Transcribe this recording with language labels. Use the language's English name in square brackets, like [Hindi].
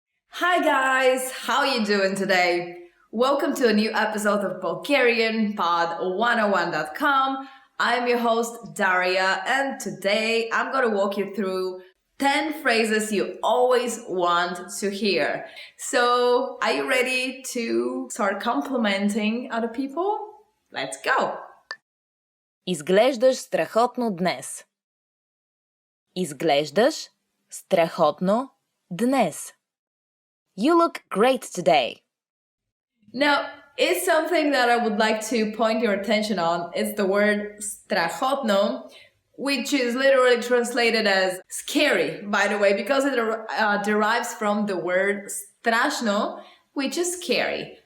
[English] Hi guys, how are you doing today? Welcome to a new episode of Bulgarian Pod101.com. I'm your host Daria, and today I'm going to walk you through 10 phrases you always want to hear. So, are you ready to start complimenting other people? Let's go! [Bulgarian] Изглеждаш страхотно днес. Изглеждаш страхотно днес. [English] You look great today. Now, it's something that I would like to point your attention on. It's the word strachotno, which is literally translated as scary, by the way, because it derives from the word strashno, which is scary.